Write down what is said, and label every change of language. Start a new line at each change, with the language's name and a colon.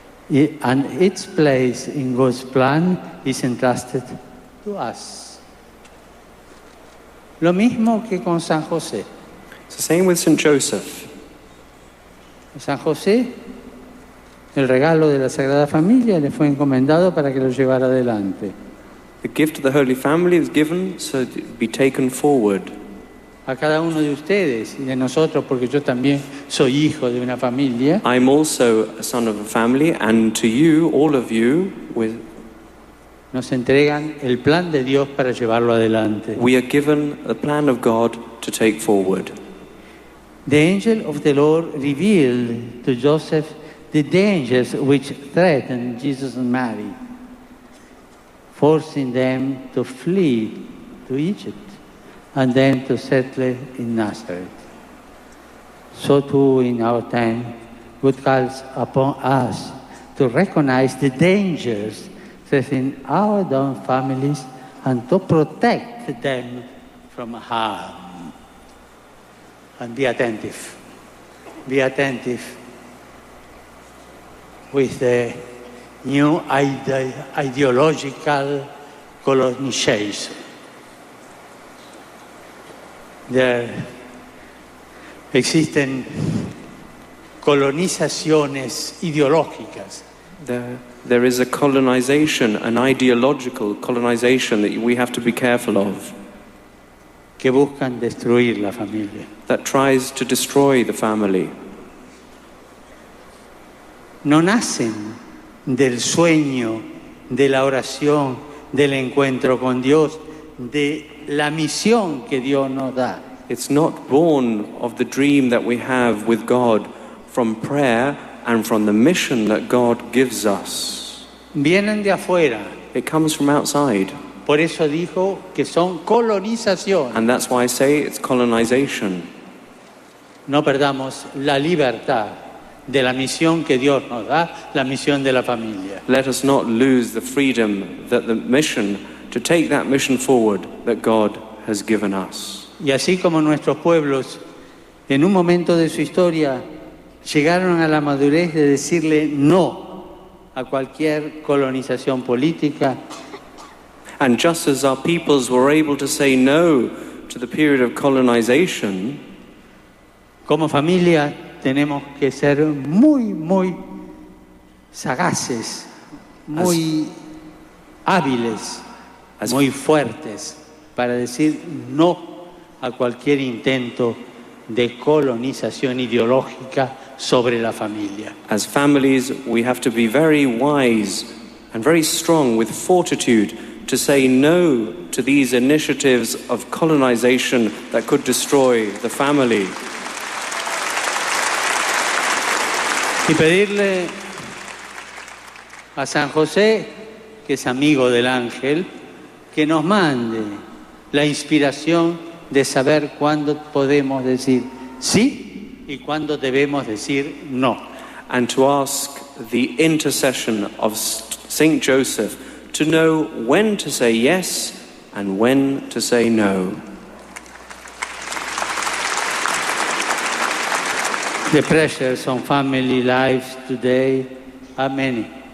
English: And its place in God's plan is entrusted to us.
Spanish: Lo mismo que con San José.
English: It's the same with St. Joseph.
Spanish: San José, el regalo de la Sagrada Familia le fue encomendado para que lo llevara adelante.
English: The gift of the Holy Family is given so that it be taken forward.
Spanish: A cada uno de ustedes y de nosotros, porque yo también soy hijo de una familia.
English: I'm also a son of a family, and to you, all of you,
Spanish: nos entregan el plan de Dios para llevarlo adelante.
English: we are given a plan of God to take forward. The angel of the Lord revealed to Joseph the dangers which threatened Jesus and Mary, forcing them to flee to Egypt and then to settle in Nazareth. So too in our time, God calls upon us to recognize the dangers threatening our own families and to protect them from harm. And be attentive. Be attentive with the new ideological colonization.
Spanish: There existen colonizaciones ideológicas.
English: There is a colonization, an ideological colonization that we have to be careful of,
Spanish: que buscan destruir la familia.
English: that tries to destroy the family.
Spanish: No nacen del sueño, de la oración, del encuentro con Dios, de la misión que Dios nos da.
English: It's not born of the dream that we have with God from prayer and from the mission that God gives us.
Spanish: Vienen de afuera.
English: It comes from outside.
Spanish: Por eso dijo que son colonización.
English: And that's why I say it's colonization.
Spanish: No perdamos la libertad de la misión que Dios nos da, la misión de la familia.
English: Let us not lose the freedom, that the mission, to take that mission forward that God has given us.
Spanish: Y así como nuestros pueblos, en un momento de su historia, llegaron a la madurez de decirle no a cualquier colonización política.
English: And just as our peoples were able to say no to the period of colonization,
Spanish: como familia tenemos que ser muy sagaces, muy hábiles, muy fuertes para decir no a cualquier intento de colonización ideológica sobre la familia.
English: as families, we have to be very wise and very strong with fortitude to say no to these initiatives of colonization that could destroy the family.
Spanish: Y pedirle a San José, que es amigo del ángel, que nos mande la inspiración de saber cuándo podemos decir sí y cuándo debemos decir no.
English: And to ask the intercession of Saint Joseph to know when to say yes and when to say no. The pressures on family lives today are many.